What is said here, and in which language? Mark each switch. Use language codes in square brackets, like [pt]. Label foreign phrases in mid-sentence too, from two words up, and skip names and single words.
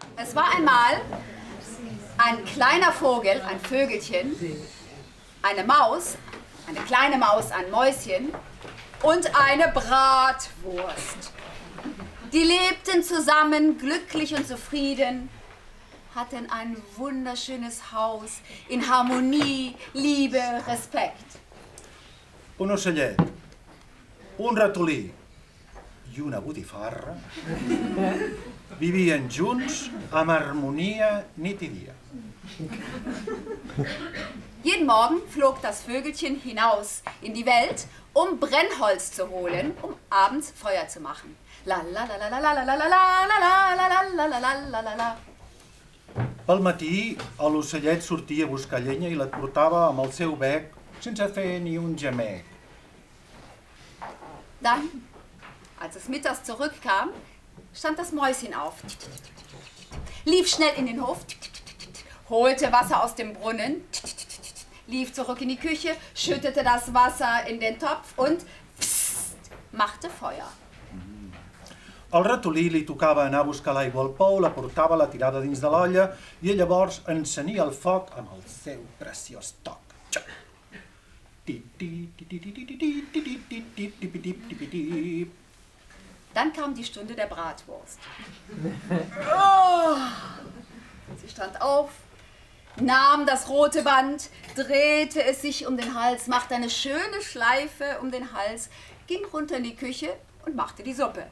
[de] Es war einmal ein kleiner Vogel, ein Vögelchen, eine Maus, eine kleine Maus, ein Mäuschen und eine Bratwurst. Die lebten zusammen, glücklich und zufrieden, hatten ein wunderschönes Haus in Harmonie, Liebe, Respekt. [ca] Un ocellet, un ratolí i una botifarra vivien junts amb harmonia nit i dia. [de] Jeden Morgen flog das Vögelchen hinaus in die Welt, um Brennholz zu holen, um abends Feuer zu machen. La la la la la la la la la la la la la la la la. [ca] Pel matí, l'ocellet sortia a buscar llenya i la portava amb el seu bec sense fer ni un gemec. [de] Dann, als es mittags zurückkam, stand das Mäuschen auf, lief schnell in den Hof, holte Wasser aus dem Brunnen, lief zurück in die Küche, schüttete das Wasser in den Topf und machte Feuer. [ca] Al ratolí li tocava anar a buscar l'aigua al pou, la portava, la tirada dins de l'olla i llavors encenia el foc amb el seu preciós toc. [de] Dann kam die Stunde der Bratwurst. Oh, sie stand auf, nahm das rote Band, drehte es sich um den Hals, machte eine schöne Schleife um den Hals, ging runter in die Küche und machte die Suppe.